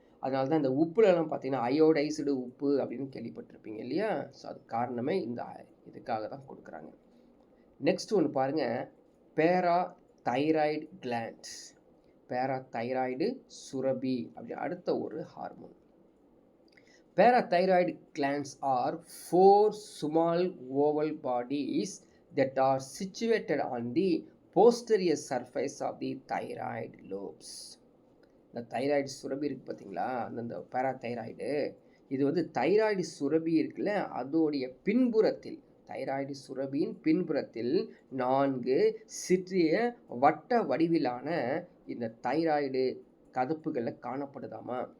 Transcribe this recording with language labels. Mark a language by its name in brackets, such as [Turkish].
[Tamil] அதனால தான் இந்த உப்புலலாம் பார்த்தீங்கன்னா அயோடைஸ்டு உப்பு அப்படின்னு கேள்விப்பட்டிருப்பீங்க இல்லையா? ஸோ அது காரணமே இதுக்காக தான் கொடுக்குறாங்க. நெக்ஸ்ட் ஒன்று பாருங்கள், பேரா தைராய்டு கிளாண்ட். பேரா தைராய்டு சுரபி அப்படி அடுத்த ஒரு hormone. [English] Parathyroid glands are 4 small oval bodies that are situated on the posterior surface of the thyroid lobes. [Tamil] இந்த தைராய்டு சுரபி இருக்குது பார்த்தீங்களா, அந்த பேராதைராய்டு, இது வந்து தைராய்டு சுரபி இருக்குல்ல, அதோடைய பின்புறத்தில், தைராய்டு சுரபியின் பின்புறத்தில் 4 சிறிய வட்ட வடிவிலான இந்த தைராய்டு கதப்புகளில் காணப்படுதாமா.